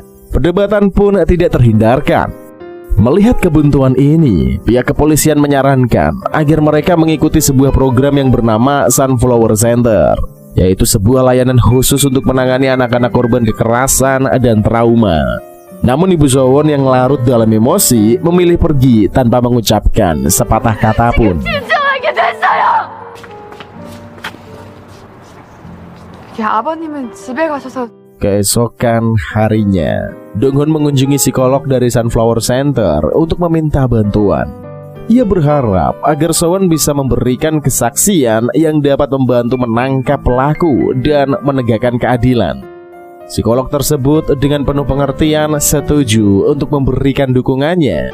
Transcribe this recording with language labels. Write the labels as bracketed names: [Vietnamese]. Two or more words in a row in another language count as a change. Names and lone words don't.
[Indonesian] Perdebatan pun tidak terhindarkan. Melihat kebuntuan ini, pihak kepolisian menyarankan agar mereka mengikuti sebuah program yang bernama Sunflower Center, yaitu sebuah layanan khusus untuk menangani anak-anak korban kekerasan dan trauma. Namun Ibu Sowon yang larut dalam emosi memilih pergi tanpa mengucapkan sepatah kata pun. [Korean] 야, 아버님은 집에 가셔서 [Indonesian] Keesokan harinya, Donghun mengunjungi psikolog dari Sunflower Center untuk meminta bantuan. Ia berharap agar Sowon bisa memberikan kesaksian yang dapat membantu menangkap pelaku dan menegakkan keadilan. Psikolog tersebut dengan penuh pengertian setuju untuk memberikan dukungannya.